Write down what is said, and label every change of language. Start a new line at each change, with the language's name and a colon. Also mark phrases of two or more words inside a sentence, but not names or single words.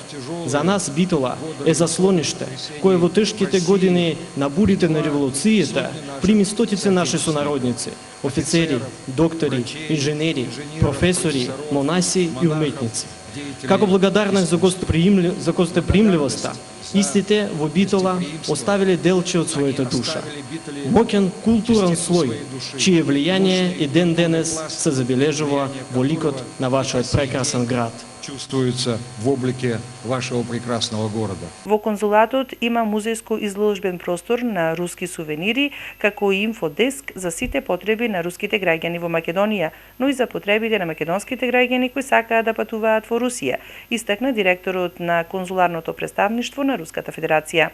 Macedonian: За нас Битола е заслониште, кое во тешките години на бурите на револуцијата прими стотици наши сонародници, офицери, доктори, инженери, професори, монаси и уметници. Како благодарност за гостоприимливоста, истите во Битола оставиле делче од својата душа. Моќен културен слој, чие влијание и ден денес се забележува во ликот на вашиот прекрасен град.
Russian: Чувствуется в облике вашего прекрасного города.
Macedonian: Во конзулатот има музејско-изложбен простор на руски сувенири, како и инфодеск за сите потреби на руските граѓани во Македонија, но и за потребите на македонските граѓани кои сакаат да патуваат во Русија, истакна директорот на конзуларното представништво на Руската Федерација.